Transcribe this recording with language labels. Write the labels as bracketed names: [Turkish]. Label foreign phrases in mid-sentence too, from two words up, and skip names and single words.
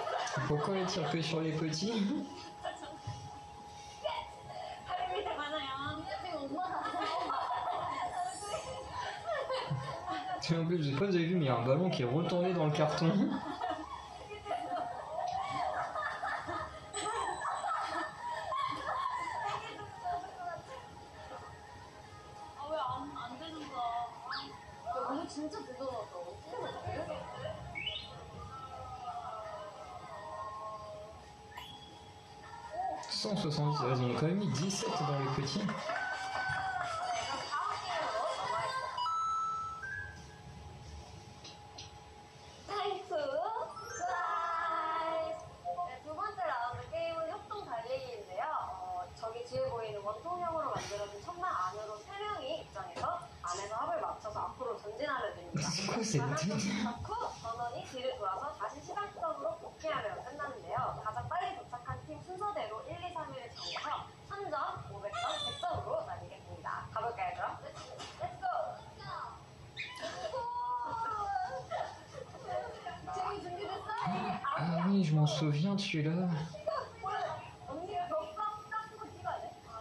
[French] Pourquoi elle tire que sur les petits? [Korean] 다리 밑에 많아요. [French] En plus, je sais pas, vous avez vu, mais il y a un ballon qui est retourné dans le carton. [Korean] 왜안 되는 거야? 오늘 진짜 부드러웠어. [French] « 170, ils ont quand même mis 17 dans les petits. [Korean] 나이스! 나이스! 네, 두 번째 라운드 게임은 협동 달리기인데요. 저기 뒤에 보이는 원통형으로 만들어진 천막 안으로 3명이 입장해서 안에서 합을 맞춰서 앞으로 전진하면 됩니다. 후 전원이 뒤를 돌아서 다시 시각적으로 복귀하면 끝나는데요. 가장 빨리 도착한 팀 순서대로 1, 2, 3위를 정해서 1000점, 500점, 100점으로 나뉘겠습니다. 가볼까요, 그럼? [English] let's go! [Korean] 재미 준비됐어? [French] Ah oui, je m'en souviens de celui-là. [Korean] 언니가 너 깎고 찍어야 돼?